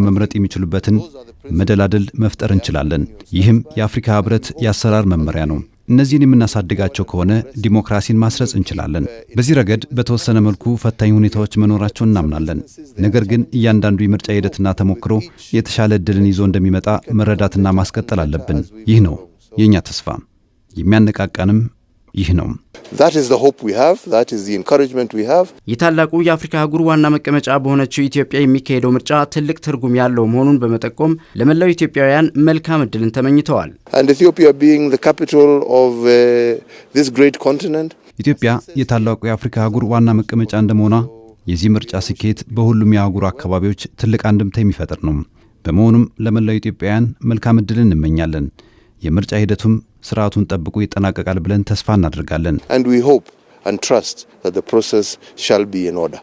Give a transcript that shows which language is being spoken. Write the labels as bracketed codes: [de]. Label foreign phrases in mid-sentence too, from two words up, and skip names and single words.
[am] መምረጥ የሚችሉበትን መደላደል መፍጠር እንችላለን። ይህም የአፍሪካ ህብረት የአሰራር መመሪያ ነው። እነዚህን የምናሳድጋቸው ከሆነ ዲሞክራሲን ማስረጽ እንችላለን። በዚህ ረገድ በተወሰነ መልኩ ፈታኝ ሁኔታዎች መኖራቸውን እናምናለን። ነገር ግን እያንዳንዱ የምርጫ ሂደትና ተሞክሮ የተሻለ እድልን ይዞ እንደሚመጣ መረዳትና ማስቀጠል አለብን። ይህ ነው የኛ ተስፋ፣ የሚያነቃቃንም ይህ ነው። [en] That is the hope we have, that is the encouragement we have. [am] የታላቁ የአፍሪካ አህጉር ዋና መቀመጫ በሆነችው ኢትዮጵያ የሚካሄደው ምርጫ ትልቅ ትርጉም ያለው መሆኑን በመጠቆም ለመላው ኢትዮጵያውያን መልካም እድልን ተመኝተዋል። [en] And Ethiopia being the capital of this great continent. [am] ኢትዮጵያ የታላቁ የአፍሪካ አህጉር ዋና መቀመጫ እንደመሆኗ የዚህ ምርጫ ስኬት በሁሉም የአህጉሩ አካባቢዎች ትልቅ አንድምታ የሚፈጥር ነው። በመሆኑም ለመላው ኢትዮጵያውያን መልካም እድልን እንመኛለን። የምርጫ ሂደቱም ስርዓቱን ጠብቆ ይጠናቀቃል ብለን ተስፋ እናደርጋለን። [en] And we hope and trust that the process shall be in order.